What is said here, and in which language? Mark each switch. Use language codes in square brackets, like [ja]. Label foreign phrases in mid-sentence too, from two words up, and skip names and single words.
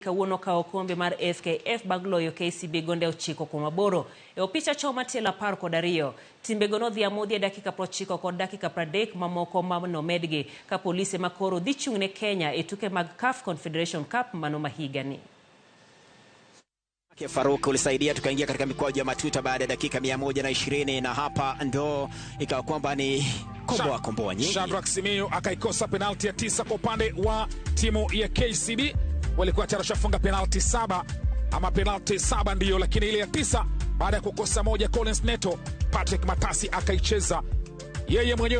[luo] Kawuono kao kombe mar FKF bang' loyo KCB gonde 9-8. E opicha choma tielo 12. Timbego nodhi amodhi e dakika 90 kod dakika 30 mamoko manomedgi ka polise makoro dhi chung'ne Kenya e tuke mag CAF Confederation Cup mano mahigani. [sw] Faruku ulisaidia tukaingia katika mikwaju ya matuta baada ya dakika 120 na hapa ndo ikawa kwamba ni komboa nyingi. Shadrack Simiyu akaikosa penalti ya 9 kwa upande wa timu ya KCB. Walikuwa tayari washafunga penalti 7 ama penalti 7 ndio, lakini ile ya 9 baada ya kukosa moja Collins Neto, Patrick Matasi akaicheza yeye mwenyewe.